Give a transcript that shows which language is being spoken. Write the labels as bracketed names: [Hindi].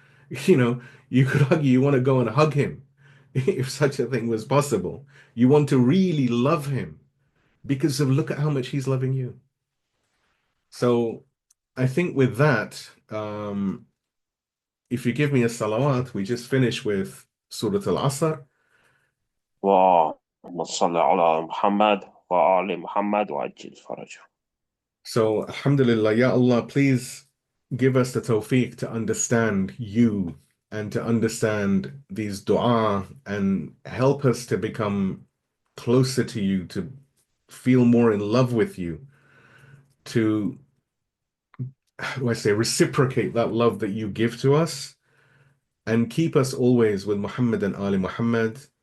[English] You know, you could argue you want to go and hug him if such a thing was possible. You want to really love him because of look at how much he's loving you. So I think with that, if you give me a salawat, we just finish with Surah Al-Asr. [Arabic] اللهم صل على محمد وآل محمد وعجل فرجهم. [English] So, Alhamdulillah, Ya Allah, please give us the tawfiq to understand you and to understand these dua, and help us to become closer to you, to feel more in love with you, to, how do I say, reciprocate that love that you give to us, and keep us always with Muhammad and Ali Muhammad.